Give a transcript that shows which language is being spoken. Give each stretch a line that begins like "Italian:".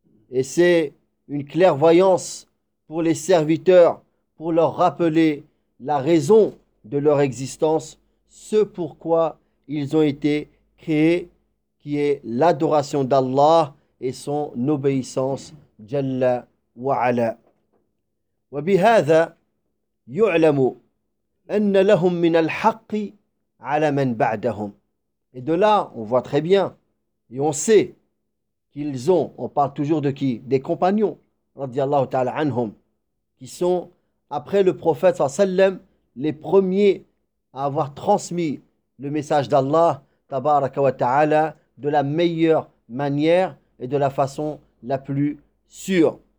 French: Et c'est une clairvoyance pour les serviteurs, pour leur rappeler la raison de leur existence, ce pourquoi ils ont été créés, qui est l'adoration d'Allah et son obéissance, Jalla wa Ala.
Arabic: وبهذا يعلم أن لهم من الحق على من بعدهم.
French: Et de là, on voit très bien, et on sait qu'ils ont, on parle toujours de qui ? Des compagnons, radiallahu ta'ala anhum, qui sont, après le prophète, sallallahu alayhi wa sallam, les premiers à avoir transmis le message d'Allah, tabaraka wa ta'ala, de la meilleure manière et de la façon la plus sûre.